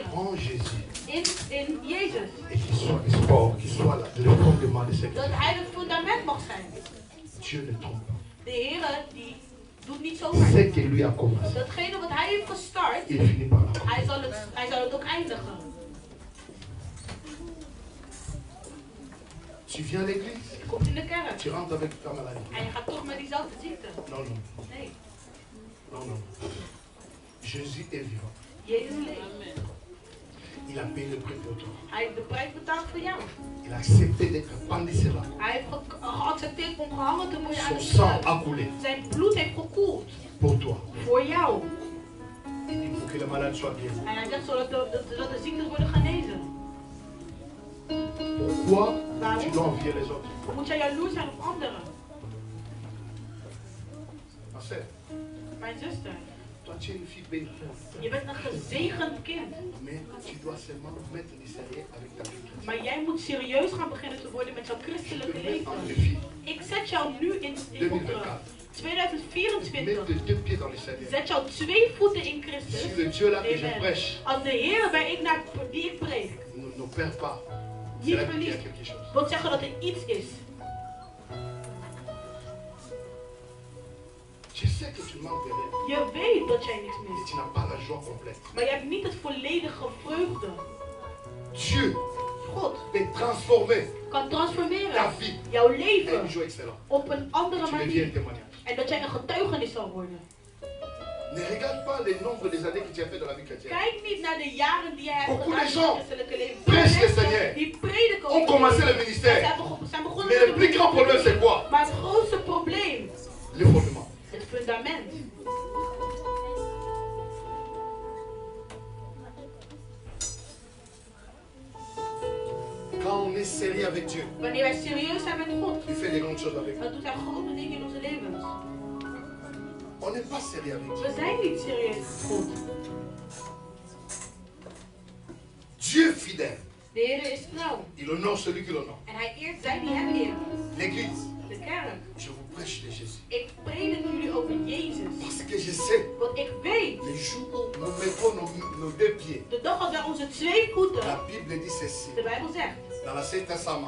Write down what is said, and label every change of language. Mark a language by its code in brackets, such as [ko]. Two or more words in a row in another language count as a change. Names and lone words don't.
[nl] In Jezus. Dat hij het fundament mag zijn. De Heer die doet niet zomaar. Datgene wat hij heeft gestart, hij zal het ook eindigen. [fr] Tu viens à l'église. [nl] Je komt in de kerk. [fr] Tu rentres avec ta maladie. [nl] En je gaat toch met diezelfde ziekte. [fr] Non, non. [nl] Nee. [fr] Non, non. Jésus est vivant. [nl] Jezus leeft. [fr] Il a payé le prix pour toi. [nl] Hij heeft de prijs betaald voor jou. [fr] Il a accepté d'être pendu sur la croix. [nl] Hij heeft geaccepteerd om gehangen te worden aan de [fr] Son sang a coulé. [nl] Zijn bloed heeft gekoeld. [fr] Pour toi. [nl] Voor jou. [fr] Il dit pour que le malade soit guéri. [nl] En hij zegt zodat de ziektes worden genezen. [fr] Pourquoi tu dois envier les autres? [nl] Moet jij jaloers zijn op anderen? [fr] Ma sœur. [nl] Mijn zuster. [fr] Toi tu es une fille bénie. [nl] Je bent een gezegend kind. [fr] Mais tu dois seulement mettre du sérieux avec ta vie. [nl] Maar jij moet serieus gaan beginnen te worden met jouw christelijke leven. Ik zet jou nu in 2024. Zet jou 2 voeten in Christus. Amen. Als de Heer die ik preek. Niet verliest. Wil zeggen dat er iets is. Je weet dat jij niks mist. Maar je hebt niet het volledige vreugde. God [fr] peut transformer [nl] kan transformeren [fr] ta vie [nl] jouw [fr] à [nl] leven [fr] une joie excellente. [nl] op een andere [fr] Tu deviens un [nl] manier. [fr] témoignage. [nl] En dat jij een getuigenis zal worden. [fr] Ne regarde pas le nombre des années que tu as fait dans la vie chrétienne. [nl] Kijk niet naar de jaren die jij hebt [fr] Beaucoup [nl] gedaan [fr] de [nl] in [fr] gens [nl] het christelijke leven. [fr] prêchent le [nl] Mensen [fr] Seigneur. [nl] die prediken [fr] On [nl] over [fr] commencé [nl] het [fr] le ministère. [nl] zijn begonnen [fr] Mais [nl] met [fr] le [nl] het [fr] plus grand problème, c'est quoi? [nl] Maar het grootste probleem, [fr] Le fondement. [nl] het fundament. [fr] Quand on est sérieux avec Dieu, [nl] Wanneer wij serieus zijn met God, [fr] il fait des grandes choses avec nous. [nl] dan doet hij grote dingen in onze levens. [fr] On n'est pas sérieux avec Dieu. [nl] We zijn niet serieus met God. [fr] Dieu fidèle. [nl] De Heer is trouw. [fr] Il honore celui qui l'honore. [nl] En hij eert zij die hem eren. [fr] L'église, [nl] De kerk. [fr] je vous prêche de Jésus. [nl] Ik predik jullie over Jezus. [fr] Parce que je sais, [nl] Want ik weet, [fr] les jours où nous mettons nos deux pieds, [nl] de dag als wij onze twee voeten, [fr] la Bible dit ceci. [nl] de Bijbel zegt, [fr] Dans l'Ancien Testament,